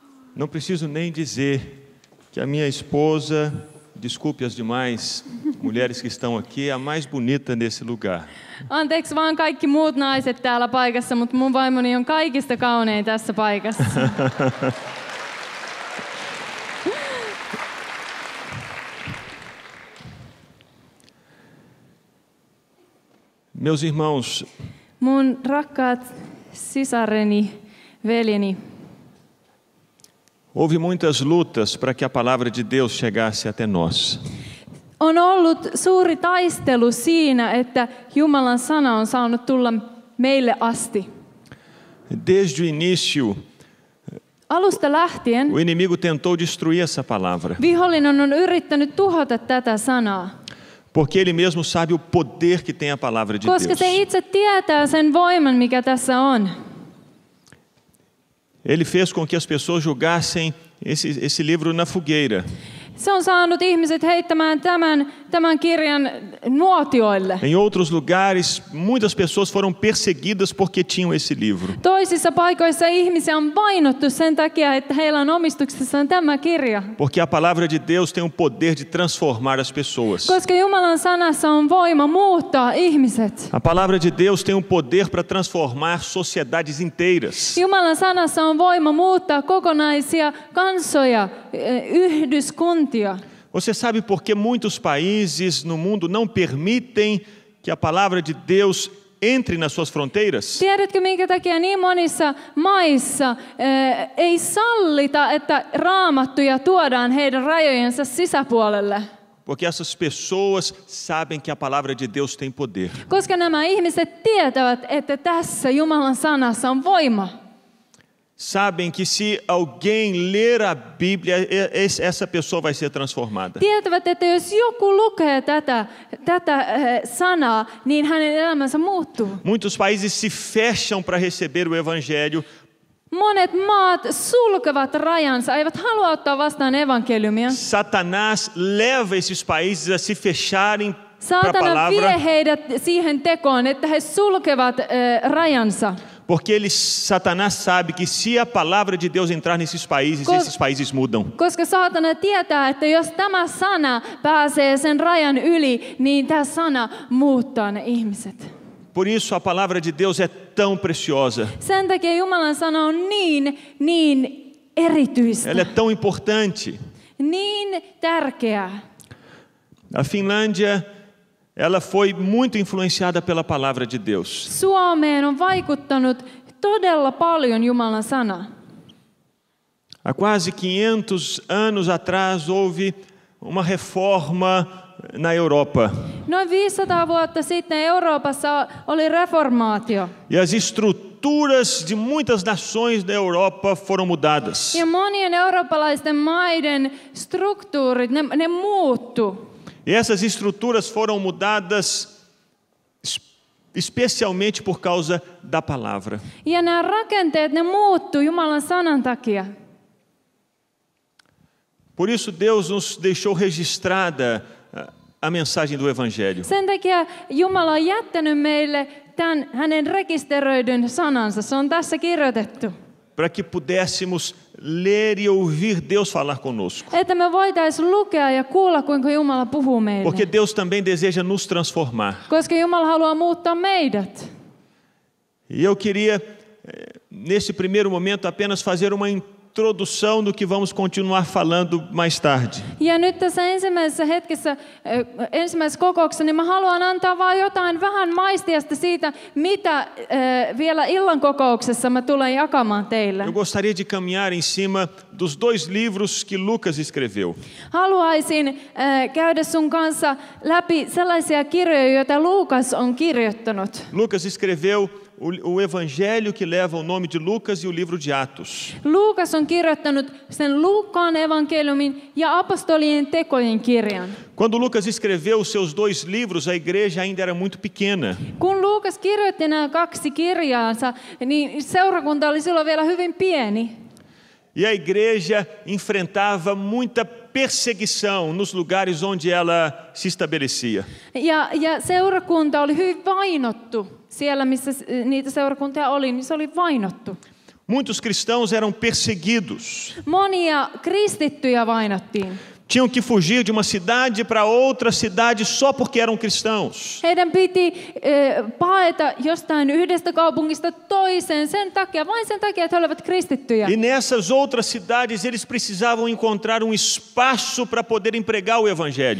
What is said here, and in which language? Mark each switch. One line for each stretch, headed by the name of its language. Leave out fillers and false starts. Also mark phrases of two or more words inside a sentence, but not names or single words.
Portuguese: Não preciso nem dizer que a minha esposa, desculpe as demais mulheres que estão aqui, é a mais bonita nesse lugar.
Finnish: Anteeksi vaan kaikki muut naiset täällä paikassa, mutta mun vaimoni on kaikista kaunein tässä paikassa.
Portuguese: Meus irmãos,
Finnish: Mun rakkaat sisareni, veljeni,
Portuguese: houve muitas lutas para que a palavra de Deus chegasse até nós.
Finnish: on ollut suuri taistelu siinä, että Jumalan sana on saanut tulla meille asti.
Portuguese: Desde o início,
Finnish: Alusta lähtien
Portuguese: o inimigo tentou destruir essa palavra,
Finnish: vihollinen on yrittänyt tuhota tätä sanaa,
Portuguese: porque ele mesmo sabe o poder que tem a palavra de
Finnish: koska
Portuguese: Deus.
Finnish: se itse tietää sen voiman, mikä tässä on.
Portuguese: Ele fez com que as pessoas jogassem esse livro na fogueira.
Finnish: Se on saanut ihmiset heittämään tämän kirjan nuotioille.
Portuguese: Em outros lugares, muitas pessoas foram perseguidas porque tinham esse livro.
Finnish: Toisissa paikoissa ihmisiä on vainottu sen takia, että heillä on omistuksessaan tämä kirja.
Portuguese: Porque a palavra de Deus tem o poder de transformar as pessoas.
Finnish: Koska Jumalan sanassa on voima muuttaa ihmiset.
Portuguese: A palavra de Deus tem o poder para transformar sociedades inteiras.
Finnish: Jumalan sanassa on voima muuttaa kokonaisia kansoja, yhdyskuntia.
Portuguese: Você sabe por que muitos países no mundo não permitem que a palavra de Deus entre nas suas fronteiras?
Finnish: Tiedätkö, minkä takia niin monissa maissa ei sallita, että raamattuja tuodaan heidän rajojensa sisäpuolelle?
Portuguese: Porque essas pessoas sabem que a palavra de Deus tem poder.
Finnish: Koska nämä ihmiset tietävät, että tässä Jumalan sanassa on voima.
Portuguese: Sabem que se alguém ler a Bíblia, essa pessoa vai ser transformada.
Finnish: Tietävät, että jos joku lukee tätä sanaa, niin hänen elämänsä muuttuu.
Portuguese: Muitos países se fecham para receber o evangelho.
Finnish: Monet maat sulkevat rajansa, eivät halua ottaa vastaan evankeliumia.
Portuguese: Satanás leva esses países a se fecharem para a
Finnish: Saatana
Portuguese: palavra,
Finnish: vie heidät siihen tekoon, että he sulkevat rajansa.
Portuguese: porque Satanás sabe que se a palavra de Deus entrar nesses países, esses países mudam.
Finnish: Koska saatana tietää, että jos tämä sana pääsee sen rajan yli, niin tämä sana muuttaa ne ihmiset.
Portuguese: Por isso a palavra de Deus é tão preciosa.
Finnish: Sen takia Jumalan sana on niin erityistä,
Portuguese: Ela é tão importante.
Finnish: niin tärkeää.
Portuguese: A Finlândia, ela foi muito influenciada pela palavra de Deus.
Finnish: Suomeen on vaikuttanut todella paljon Jumalan sana.
Portuguese: Há quase 500 anos atrás houve uma reforma na Europa.
Finnish: Noin 500 vuotta sitten Euroopassa oli reformaatio.
Portuguese: E as estruturas de muitas nações da Europa foram mudadas.
Finnish: Ja monien eurooppalaisten maiden struktuurit, ne muuttu.
Portuguese: E essas estruturas foram mudadas especialmente por causa da palavra.
Finnish: Ja nämä rakenteet, ne muuttu Jumalan sanan takia.
Portuguese: Por isso Deus nos deixou registrada a mensagem do Evangelho.
Finnish: Sen takia Jumala on jättänyt meille tämän hänen rekisteröidyn sanansa. Se on tässä kirjoitettu.
Portuguese: Para que pudéssemos ler e ouvir Deus falar conosco.
Finnish: Että me voitaisiin lukea ja kuulla, kuinka Jumala puhuu meille.
Portuguese: Porque Deus também deseja nos transformar.
Finnish: Koska Jumala haluaa muuttaa meidät.
Portuguese: E eu queria, nesse primeiro momento, apenas fazer uma introdução do que vamos continuar falando mais tarde.
Finnish: Ja nyt tässä ensimmäisessä hetkessä, ensimmäisessä kokouksessa, niin mä haluan antaa vain jotain vähän maistiasta siitä, mitä vielä illan kokouksessa mä tulen jakamaan teille.
Portuguese: Eu gostaria de caminhar em cima dos dois livros que Lucas escreveu.
Finnish: Haluaisin käydä sun kanssa läpi sellaisia kirjoja, joita Luukas on kirjoittanut.
Portuguese: Lucas escreveu o evangelho que leva o nome de Lucas e o livro de Atos.
Finnish: Luukas on kirjoittanut sen Luukkaan evankeliumin ja apostolien tekojen kirjan.
Portuguese: Quando Lucas escreveu os seus dois livros, a igreja ainda era muito pequena.
Finnish: Kun Luukas kirjoitti nämä kaksi kirjaansa, niin seurakunta oli silloin vielä hyvin pieni.
Portuguese: E a igreja enfrentava muita perseguição nos lugares onde ela se estabelecia.
Finnish: Ja seurakunta oli hyvin vainottu. Siellä, missä niitä seurakuntia oli, niin se oli vainottu.
Portuguese: Muitos cristãos eram perseguidos.
Finnish: Monia kristittyjä vainottiin.
Portuguese: Tinham que fugir de uma cidade para outra cidade só porque eram cristãos.
Finnish: Heidän piti paeta jostain yhdestä kaupungista toiseen vain sen takia, että he olivat kristittyjä.
Portuguese: E nessas outras cidades eles precisavam encontrar um espaço para poderem pregar o evangelho.